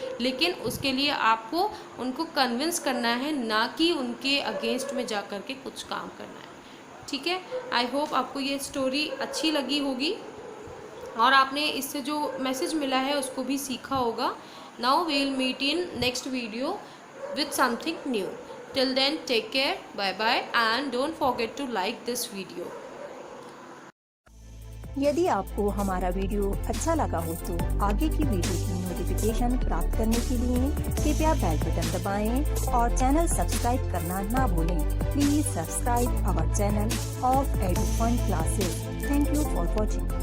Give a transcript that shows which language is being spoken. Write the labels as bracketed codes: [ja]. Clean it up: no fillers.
[hi] लेकिन उसके लिए आपको उनको कन्विंस करना है, ना कि उनके अगेंस्ट में जा कर के कुछ काम करना है। ठीक है, [en] I hope [hi] आपको ये स्टोरी अच्छी लगी होगी और आपने इससे जो मैसेज मिला है उसको भी सीखा होगा। [en] Now we will meet in next video with something new. Till then, take care, bye bye, and don't forget to like this video. [hi] यदि आपको हमारा वीडियो अच्छा लगा हो तो आगे की वीडियो की नोटिफिकेशन प्राप्त करने के लिए कृपया बेल बटन दबाएं और चैनल सब्सक्राइब करना ना भूलें। [en] Please subscribe our channel of Edufun classes. Thank you for watching.